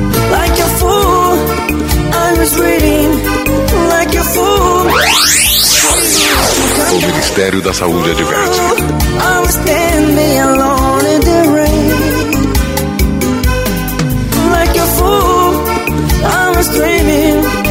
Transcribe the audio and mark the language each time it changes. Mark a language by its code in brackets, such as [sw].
[en] Like a fool, I was reading. Like a fool. [pt] O Ministério da Saúde adverte: [en] I was standing alone in the rain. Like a fool, I was dreaming.